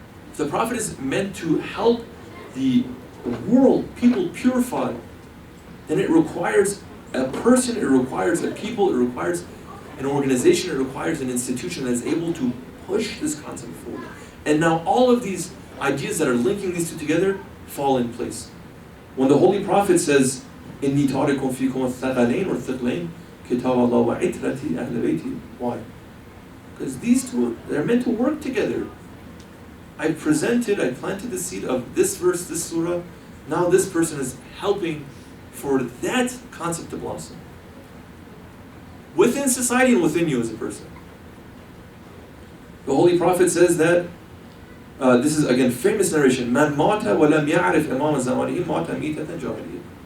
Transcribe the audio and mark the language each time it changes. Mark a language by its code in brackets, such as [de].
[en] If the Prophet is meant to help the world, people purify, then it requires a person, it requires a people, it requires an organization, it requires an institution that is able to push this concept forward. And now all of these ideas that are linking these two together fall in place. When the Holy Prophet says, [ar] إِنِّي تَارِكٌ فِيكُمْ الثَّقَلَيْنِ وَالثِّقْلَيْنِ كِتَابَ اللَّهِ وَعِتْرَةِ أَهْلِ بَيْتِي. [en] Why? Because these two, they're meant to work together. I planted the seed of this verse, this surah. Now this person is helping for that concept to blossom. Within society and within you as a person. The Holy Prophet says that, this is again famous narration, [ar] مَنْ مَاتَ وَلَمْ يَعْرِفْ إِمَامَ زَمَانِهِ مَاتَ مِيتَةً جَاهِلِيَّةً.